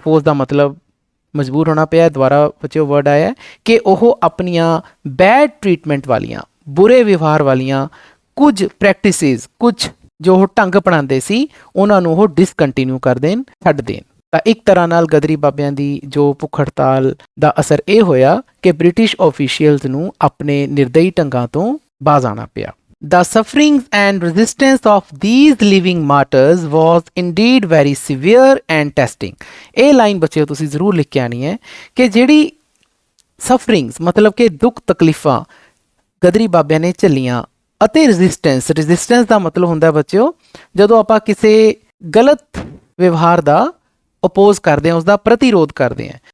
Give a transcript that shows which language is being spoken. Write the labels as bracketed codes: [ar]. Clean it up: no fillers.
[pa] Force ਦਾ ਮਤਲਬ ਮਜਬੂਰ ਹੋਣਾ ਪਿਆ, ਦੁਬਾਰਾ ਬੱਚਿਓ ਵਰਡ ਆਇਆ ਕਿ ਉਹ ਆਪਣੀਆਂ ਬੈਡ ਟ੍ਰੀਟਮੈਂਟ ਵਾਲੀਆਂ, ਬੁਰੇ ਵਿਵਹਾਰ ਵਾਲੀਆਂ ਕੁਝ ਪ੍ਰੈਕਟਿਸਿਸ, ਕੁਝ ਜੋ ਉਹ ਢੰਗ ਅਪਣਾਉਂਦੇ ਸੀ, ਉਹਨਾਂ ਨੂੰ ਉਹ ਡਿਸਕੰਟੀਨਿਊ ਕਰ ਦੇਣ, ਛੱਡ ਦੇਣ। ਤਾਂ ਇੱਕ ਤਰ੍ਹਾਂ ਨਾਲ ਗਦਰੀ ਬਾਬਿਆਂ ਦੀ ਜੋ ਭੁੱਖ ਹੜਤਾਲ ਦਾ ਅਸਰ ਇਹ ਹੋਇਆ ਕਿ ਬ੍ਰਿਟਿਸ਼ ਆਫੀਸ਼ੀਅਲਸ ਨੂੰ ਆਪਣੇ ਨਿਰਦਈ ਢੰਗਾਂ ਤੋਂ ਬਾਜ਼ ਆਉਣਾ ਪਿਆ। [en] The sufferings and resistance of these living martyrs was indeed very severe and testing। [pa] ਇਹ ਲਾਈਨ ਬੱਚਿਓ ਤੁਸੀਂ ਜ਼ਰੂਰ ਲਿਖ ਕੇ ਆਣੀ ਹੈ ਕਿ ਜਿਹੜੀ ਸਫਰਿੰਗਸ ਮਤਲਬ ਕਿ ਦੁੱਖ ਤਕਲੀਫਾਂ ਗਦਰੀ ਬਾਬਿਆਂ ਨੇ ਝੱਲੀਆਂ ਅਤੇ ਰੈਜ਼ਿਸਟੈਂਸ ਦਾ ਮਤਲਬ ਹੁੰਦਾ ਬੱਚਿਓ ਜਦੋਂ ਆਪਾਂ ਕਿਸੇ ਗਲਤ ਵਿਵਹਾਰ ਦਾ ਅਪੋਜ਼ ਕਰਦੇ ਹਾਂ, ਉਸ ਦਾ ਪ੍ਰਤੀਰੋਧ ਕਰਦੇ ਹਾਂ।